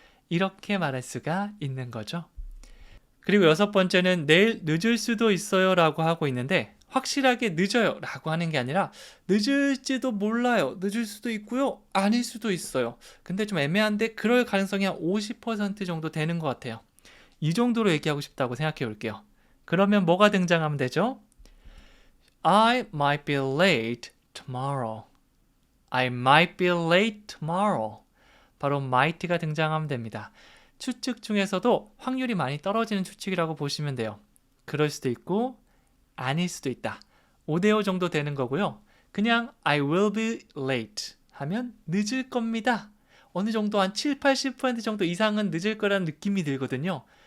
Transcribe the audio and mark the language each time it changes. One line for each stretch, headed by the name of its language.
Korean: 이렇게 말할 수가 있는 거죠. 그리고 여섯 번째는 내일 늦을 수도 있어요 라고 하고 있는데 확실하게 늦어요 라고 하는 게 아니라 늦을지도 몰라요. 늦을 수도 있고요. 아닐 수도 있어요. 근데 좀 애매한데 그럴 가능성이 한 50% 정도 되는 것 같아요. 이 정도로 얘기하고 싶다고 생각해 볼게요. 그러면 뭐가 등장하면 되죠?
English: I might be late tomorrow. I might be late tomorrow.
Korean: 바로 might가 등장하면 됩니다. 추측 중에서도 확률이 많이 떨어지는 추측이라고 보시면 돼요. 그럴 수도 있고 아닐 수도 있다. 5대5 정도 되는 거고요. 그냥
English: I will be late
Korean: 하면 늦을 겁니다. 어느 정도 한 7, 80% 정도 이상은 늦을 거라는 느낌이 들거든요.